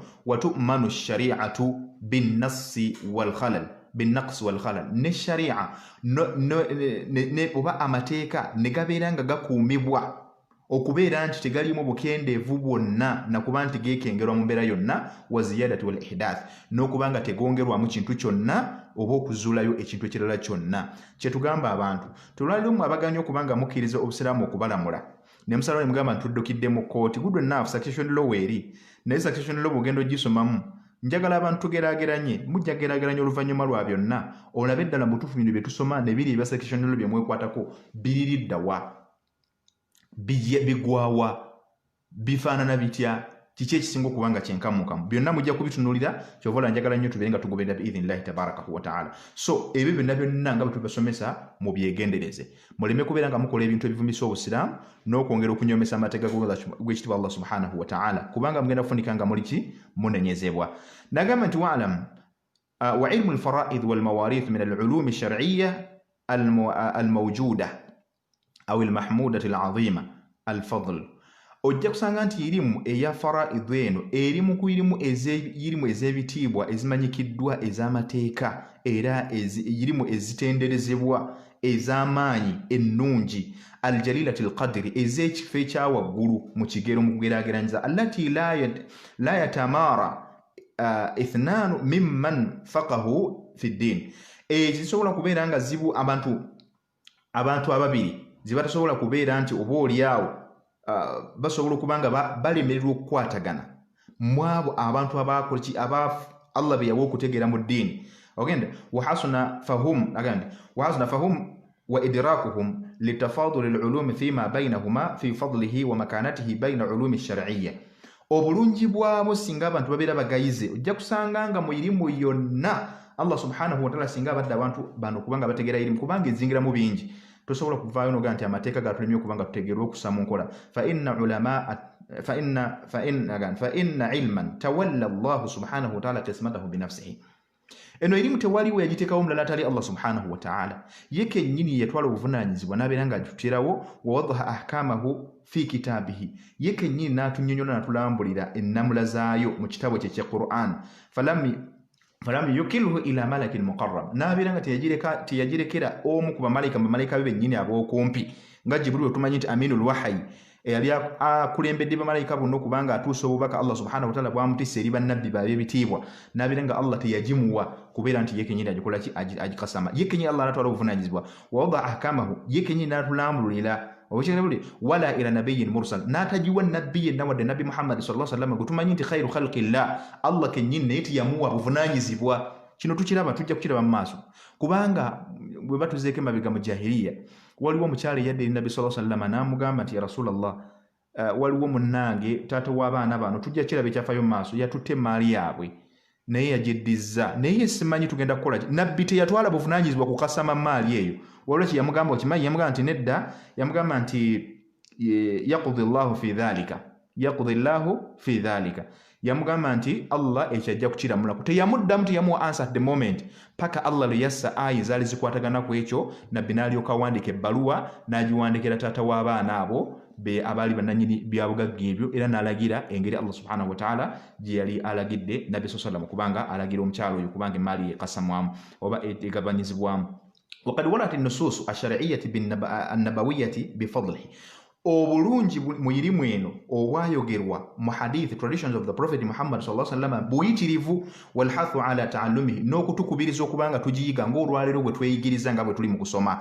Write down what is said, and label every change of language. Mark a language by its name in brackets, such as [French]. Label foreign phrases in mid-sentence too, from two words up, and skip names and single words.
[Arabic] وتؤمن الشريعة بالنقص والخلل, [Ganda] ne sharia oba amateeka ne gabeera nga gakuumibwa okubeera nti tegalimu bukendeevu bwonna nakuba nti geekengerwa mu mbeera yonna, [Arabic] والزيادة والإحداث, [Ganda] n'okubanga tegongerwamu kintu kyonna oba okuzuulayo ekintu ekirala kyonna. Kyetugamba abantu tulwalimu abaganya okubanga mukkiriza obusiraamu okubalamula ne musalawo ne mugamba ntuddukidde mu kkooti, [English] good enough, succession law [Ganda] weeri, naye [English] succession law [Ganda] bw'ogenda ogisomamu, njagala abantu tugeraageranye, mujja geraageranya oluvannyuma lwa byonna, olabe eddala mu butuufu bino bye tusoma ne biri ebya [English] succession law [Ganda] bye mwekwatako biririddawa, bigwawa, bifaanana bitya, kiki ekisinga okubanga kyenkamukamu, byonna mujja kubitunuulira. Kyovola njagala nnyo tubeere nga tugoberera [Arabic] بإذن الله تبارك وتعالى. [Ganda] So ebyo byonna nga bwe tubasomesa mu byegendereze, muleme kubeera nga mukola ebintu ebivumisa obusiraamu n'okwongera okunyomesa amateeka g'ekitiibwa [Arabic] الله سبحانه وتعالى, [Ganda] kubanga mugenda kufunika nga muli ki munenyezebwa. Nagamba nti [Arabic] واعلم وعلم الفرائض والمواريث من العلوم الشرعية الموجودة أو المحمودة العظيمة الفضل. [Ganda] Ojja kusanga nti irimu eya fara'id eno erimu ku irimu ez'ebitiibwa ezimanyikiddwa ez'amateeka, era irimu ezitenderezebwa ez'amaanyi ennungi, [Arabic] الجليلة القدر, [Ganda] ez'ekifo ekyawaggulu mu kigero mu kugeraageranyiza, [Arabic] التي لا يتمارى اثنان ممن فقه في الدين, [Ganda] zisobola kubeera nga zibu abantu ababiri zibatasobola kubeera nti oba oliawo basobola okuba nga balemererwa okukwatagana mu abo abantu abakolaki Allah be yawa okutegeera mu ddiini. [Arabic] Ogenda وحسن فهمهم وإدراكهم لتفاضل العلوم فيما بينهما في فضله ومكانته بين علوم الشرعية. [Ganda] obulungi bwabo singa abantu babeera bagayize ojja kusanga nga mu irimu yonna [Arabic] الله سبحانه وتعالى [Ganda] singa abadde abantu bano kubanga bategeera irimu kubanga ezingira mu bingi tosobola kuvaayo noga nti amateeka gatulemye okubanga tutegeerwa okussa mu nkola [Arabic] فإن علما تولى الله سبحانه وتعالى قسمته بنفسه. [Ganda] Eno erimu tewaliwo yagiteekawo omulala atali [Arabic] الله سبحانه وتعالى. [Ganda] Ye kennyini yatwala obuvunaanyizibwa n'abeera ng'agitutirawo [Arabic] ووضح أحكامه في كتابه. [Ganda] Ye kennyini n'atunnyonnyola n'atulambulira ennamula zaayo mu kitabo kye kya Qur'an. [Arabic] فلم يكله إلى ملك مقرب. [Ganda] N'abeera nga teyagirekera omu ku bamalayika be bennyini ab'okumpi nga Jibril tumanyi nti [Arabic] أمين الوحي [Ganda] eyali akulembedde bamalayika bonna okubanga atuusa obubaka [Arabic] الله سبحانه وتعالى [Ganda] bwamutisse eri bannabbi baabe ebitiibwa n'abeera nga Allah teyagimuwa kubeera nti ye kennyini agikola ki agikasama. Ye kennyini Allah n'atwala obuvunaanyizibwa [Arabic] ووضح أحكامه. [Ganda] Ye kennyini n'atulambulira obukirabuli [Arabic] ولا إلى نبي مرسل [Ganda] n'atagiwa nabbi yenna wadde nabbi Muhammad [Arabic] صلى الله عليه وسلم [Ganda] gutumanyi nti [Arabic] خير خلق الله [Ganda] Allah kennyini naye tiyamuwa buvunaanyizibwa. Kino tukiraba tujja kukiraba mu maaso kubanga bwe batuzeeko emabega mu jahiliya waliwo omukyala eyadde eri nabbi [Arabic] صلى الله عليه وسلم [Ganda] n'amugamba nti [Arabic] يا رسول الله [Ganda] waliwo munnange taata w'abaana bano tujja kiraba ekyafayo mu maaso yatutte emaali yaabwe naye yagyeddiza naye simanyi tugenda kukola ki. Nabbi teyatwala buvunaanyizibwa kukasama maali eyo walwaki yamugamba okimanyi yamugamba nti nedda yamugamba nti [Arabic] يقضي الله في ذلك [Ganda] yamugamba nti Allah ekyajja kukiramulako teyamuddamu teyamuwa [English] answer at the moment [Ganda] paka Allah lwe yassa ayi zaali zikwatagana ku ekyo nabbi n'alyoka awandiika ebbaluwa n'agiwandikira taata w'abaana abo be abaali bannanyini byabugagga ebyo era n'alagira engeri [Arabic] الله سبحانه وتعالى [Ganda] gye yali alagidde nabbi sallallahu kubanga alagira omukyalo oyo kubanga emaali ekasamwamu oba egabanyizibwamu. [Arabic] وقد وردت النصوص الشرعية النبوية بفضله. [Ganda] Obulungi mu irimu eno obwayogerwa mu hadith [English] traditions of the Prophet Muhammad [Arabic] صلى الله عليه وسلم [Ganda] buyitirivu [Arabic] والحث على تعلمه [Ganda] n'okutukubiriza okubanga tugiyiga ng'olwaleero bwe tweyigiriza nga bwe tuli mu kusoma.